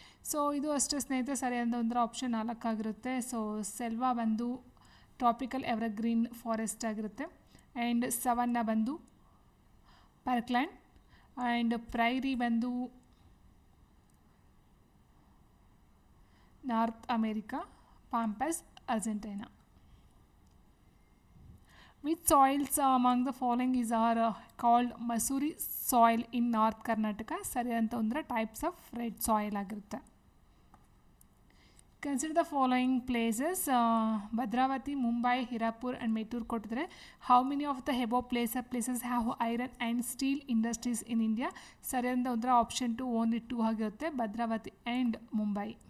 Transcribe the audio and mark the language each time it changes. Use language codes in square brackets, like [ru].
[kn] So ಇದು ಅಷ್ಟೇ ಸ್ನೇಹಿತರೆ, ಸರಿಯಾದ ಒಂದು ಆಪ್ಷನ್ 4 ಆಗಿರುತ್ತೆ. ಸೊ ಸೆಲ್ವಾ ಬಂದು ಟ್ರಾಪಿಕಲ್ ಎವರ್ಗ್ರೀನ್ ಫಾರೆಸ್ಟ್ ಆಗಿರುತ್ತೆ, ಆ್ಯಂಡ್ ಸವನ್ನಾ ಬಂದು ಪಾರ್ಕ್ಲ್ಯಾಂಡ್, ಆ್ಯಂಡ್ ಪ್ರೈರಿ ಬಂದು north America, ಪಾಂಪಸ್ Argentina. [en] Which soils among the following are called Masuri soil in North Karnataka? [kn] ಸರಿಯಾದಂಥ ಒಂದು ಟೈಪ್ಸ್ ಆಫ್ ರೆಡ್ ಸಾಯಿಲ್ ಆಗಿರುತ್ತೆ. [en] Consider the following places. Bhadravati, Mumbai, Hirapur and Mettur [kn] ಕೊಟ್ಟಿದ್ದಾರೆ. [en] How many of the above places have iron and steel industries in India? [kn] ಸರಿಯಾದಂಥ ಒಂದು option 2 only 2 ಆಗಿರುತ್ತೆ, Bhadravati and Mumbai.